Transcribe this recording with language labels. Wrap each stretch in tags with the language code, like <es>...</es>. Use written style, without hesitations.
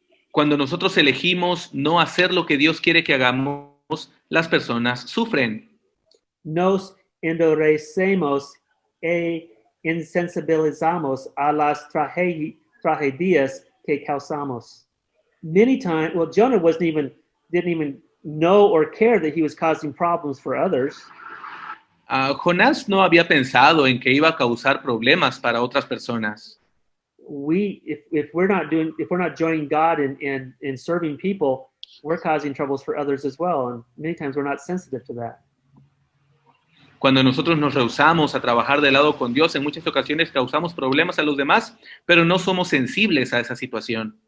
<es>Cuando nosotros elegimos no hacer lo que Dios quiere que hagamos, las personas sufren. Nos endurecemos e insensibilizamos a las tragedias que causamos.</es> <en>Many times, well, Jonah didn't even know or care that he was causing problems for others.</en> <es>Jonás no había pensado en que iba a causar problemas para otras personas.</es> <en>If we're not joining God in serving people, we're causing troubles for others as well, and many times we're not sensitive to that.</en> <es>Cuando nosotros nos rehusamos a trabajar de lado con Dios, en muchas ocasiones causamos problemas a los demás, pero no somos sensibles a esa situación.</es>